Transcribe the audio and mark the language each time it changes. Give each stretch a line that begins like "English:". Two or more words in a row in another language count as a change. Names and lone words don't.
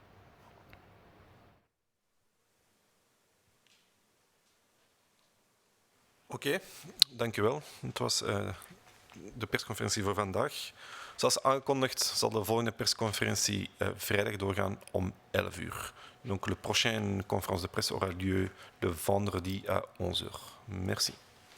Dutch: Oké, dank u wel. Het was de persconferentie voor vandaag. Zoals aangekondigd zal de volgende persconferentie vrijdag doorgaan om 11 uur.
French: Donc, la prochaine conférence de presse aura lieu le vendredi à 11 heures. Merci.